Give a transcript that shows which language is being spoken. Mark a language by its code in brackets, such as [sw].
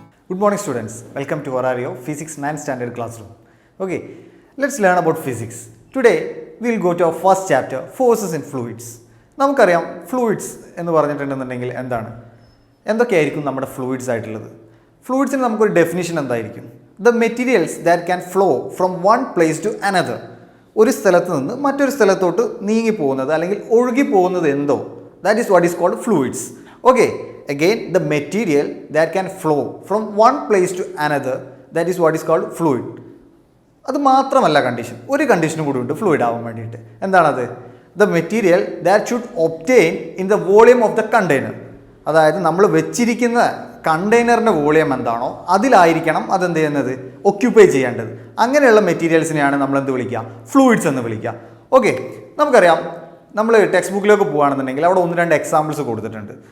[en] Good morning students, welcome to Horario Physics 9th Standard Classroom. Okay, let's learn about physics. Today we will go to our first chapter, Forces in Fluids. [ml] നമുക്കറിയാം fluids എന്ന് പറഞ്ഞിട്ടുണ്ടെന്നുണ്ടെങ്കിൽ എന്താണ് എന്തൊക്കെയായിരിക്കും നമ്മുടെ fluids ആയിട്ടുള്ളത്. ഫ്ലൂയിഡ്സിന് നമുക്കൊരു definition എന്തായിരിക്കും? [en] The materials that can flow from one place to another. [ml] ഒരു സ്ഥലത്ത് നിന്ന് മറ്റൊരു സ്ഥലത്തോട്ട് നീങ്ങി പോകുന്നത് അല്ലെങ്കിൽ ഒഴുകി പോകുന്നത് എന്തോ, [en] That is what is called fluids. Okay, again the material that can flow from one place to another, that is what is called fluid. [ml] അത് മാത്രമല്ല കണ്ടീഷൻ, ഒരു കണ്ടീഷനും കൂടി ഉണ്ട് ഫ്ലൂയിഡ് ആവാൻ വേണ്ടിയിട്ട്. എന്താണത്? [en] The material that should obtain in the volume of the container. [ml] അതായത് നമ്മൾ വെച്ചിരിക്കുന്ന കണ്ടെയ്നറിൻ്റെ വോളിയം എന്താണോ അതിലായിരിക്കണം അതെന്ത് ചെയ്യുന്നത്, ഒക്യുപ്പൈ ചെയ്യേണ്ടത്. അങ്ങനെയുള്ള മെറ്റീരിയൽസിനെയാണ് നമ്മൾ എന്ത് വിളിക്കുക, ഫ്ലൂയിഡ്സ് എന്ന് വിളിക്കുക. ഓക്കെ, നമുക്കറിയാം നമ്മൾ ടെക്സ്റ്റ് ബുക്കിലേക്ക് പോകുകയാണെന്നുണ്ടെങ്കിൽ അവിടെ 1-2 എക്സാമ്പിൾസ് കൊടുത്തിട്ടുണ്ട്.